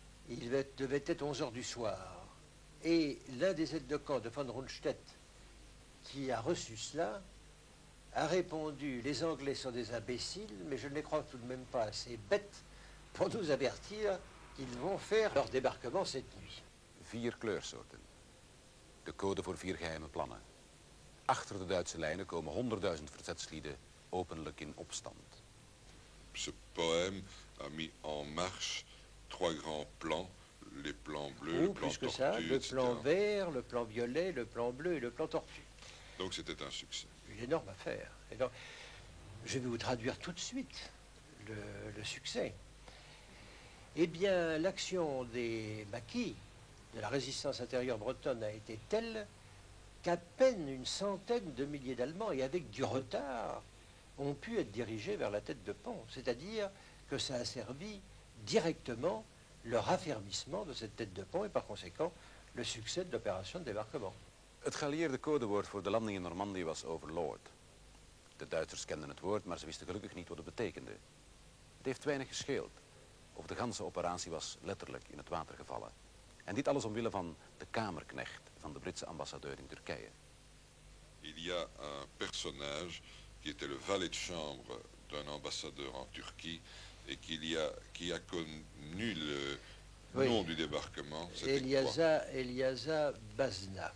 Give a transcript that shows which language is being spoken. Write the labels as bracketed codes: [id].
[fr] Il devait être 11 h du soir. Et l'un des aides de camp de von Rundstedt, qui a reçu cela, a répondu « Les Anglais sont des imbéciles, mais je ne les crois tout de même pas assez bêtes pour nous avertir qu'ils vont faire leur débarquement cette nuit. » [nl] 4 kleursoorten. De code voor 4 geheime plannen. Achter de Duitse lijnen komen 100.000 verzetslieden openlijk in opstand. [fr] Ce poème a mis en marche 3 grands plans, les plans bleus, le Ou plan plus que tortue, ça, le etc. plan vert, le plan violet, le plan bleu et le plan tortue. Donc c'était un succès. Une énorme affaire. Et donc, je vais vous traduire tout de suite le succès. Eh bien, l'action des maquis de la résistance intérieure bretonne a été telle qu'à peine une centaine de milliers d'Allemands, et avec du retard, ont pu être dirigés vers la tête de pont. C'est-à-dire que ça a servi directement le raffermissement de cette tête de pont et par conséquent le succès de l'opération de débarquement. [nl] Het geallieerde codewoord voor de landing in Normandië was Overlord. De Duitsers kenden het woord, maar ze wisten gelukkig niet wat het betekende. Het heeft weinig gescheeld of de ganse operatie was letterlijk in het water gevallen. En dit alles omwille van de kamerknecht van de Britse ambassadeur in Turkije. [fr] Il y a un personnage qui était le valet de chambre d'un ambassadeur en Turquie et qui a connu le nom du débarquement. Eliasa Bazna.